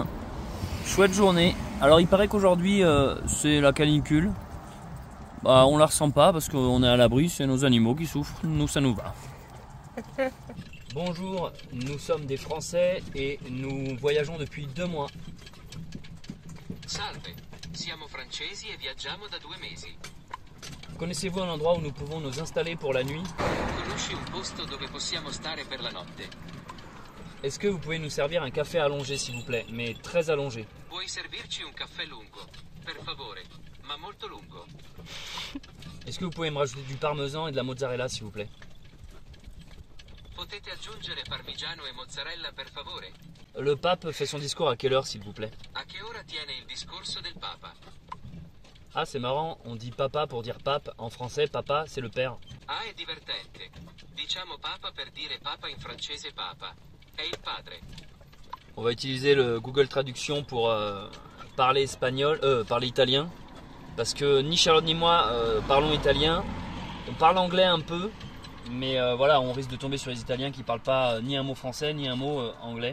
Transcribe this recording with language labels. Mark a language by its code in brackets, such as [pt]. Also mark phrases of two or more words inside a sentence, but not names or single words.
[fr] Chouette journée. Alors il paraît qu'aujourd'hui c'est la canicule. Bah, on la ressent pas parce qu'on est à l'abri, c'est nos animaux qui souffrent. Nous, ça nous va. Bonjour, nous sommes des Français et nous voyageons depuis 2 mois. [it] Salve, siamo francesi e viaggiamo da 2 mesi. [fr] Connaissez-vous un endroit où nous pouvons nous installer pour la nuit? [it] Conosci un posto dove possiamo stare per la notte? [fr] Est-ce que vous pouvez nous servir un café allongé s'il vous plaît, mais très allongé? [it] Puoi servirci un caffè lungo, per favore, ma molto lungo. [fr] Est-ce que vous pouvez me rajouter du parmesan et de la mozzarella s'il vous plaît? [it] Potete aggiungere parmigiano e mozzarella per favore? [fr] Le pape fait son discours à quelle heure s'il vous plaît? [it] A che ora tiene il discorso del Papa? [fr] Ah c'est marrant, on dit papa pour dire pape, en français papa c'est le père. [it] Ah, è divertente. Diciamo papa per dire papa in francese papa. È il padre. [fr] On va utiliser le Google Traduction pour parler italien. Parce que ni Charlotte ni moi parlons italien. On parle anglais un peu. Mais voilà, on risque de tomber sur les Italiens qui ne parlent pas ni un mot français ni un mot anglais.